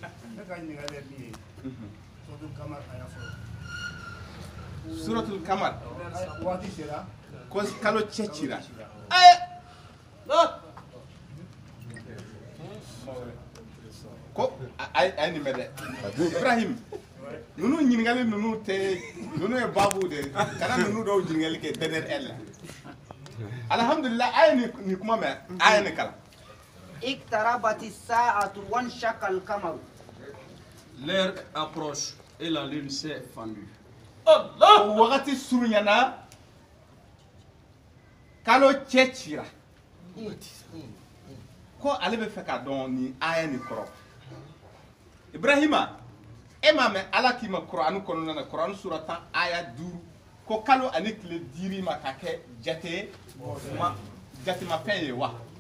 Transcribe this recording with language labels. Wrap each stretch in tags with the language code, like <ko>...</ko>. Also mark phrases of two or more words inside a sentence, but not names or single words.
<bm>Suratul Kamar ko kalo cɛ cira ko a ye nin mɛn dɛ Ibrahim ninnu ɲininkali ninnu tɛ ninnu ye babu de kana ninnu dɔw ɲininkali kɛ</bm> <fr>derrière elle</fr> <bm>la alhamdulillah a ye nin kuma mɛn a ye nin kalan</bm> <ar>اقتربت الساعة وانشق القمر.</ar> <fr>L'heure approche et la lune s'est fendue.</fr> <bm>o wagati surunyana kalo cɛ cira ko ale bɛ fɛ ka dɔn ni aya nin kɔrɔ Ibrahima e m'a mɛn ala k'i ma Kurani kɔnɔna na Kurani sura 10 aya 5 ko kalo ani tile dir'i ma ka kɛ jatemafɛn ye wa</bm>